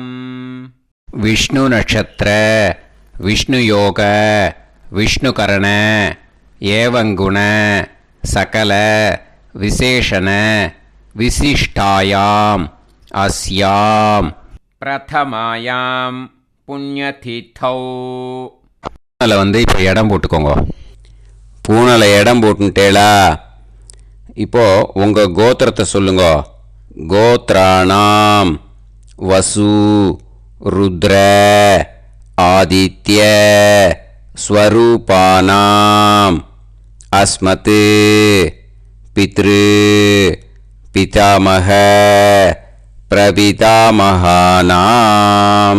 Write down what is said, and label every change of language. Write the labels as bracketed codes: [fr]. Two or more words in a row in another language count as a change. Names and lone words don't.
[sa] विष्णु नक्षत्र विष्णु योग विष्णुकरण एवं गुण सकल विशेषण विशिष्टायां अस्यां प्रथमायां पुण्यतिथौ. [ta] பூனலை வந்து இப்போ இடம் போட்டுக்கோங்க. பூனலை இடம் போட்டுட்டேளா? இப்போது உங்கள் கோத்திரத்தை சொல்லுங்க. [sa] गोत्राणाम् वसु रुद्र आदित्य स्वरूपाणाम् अस्मत् पितृ पितामह प्रपितामहानाम्.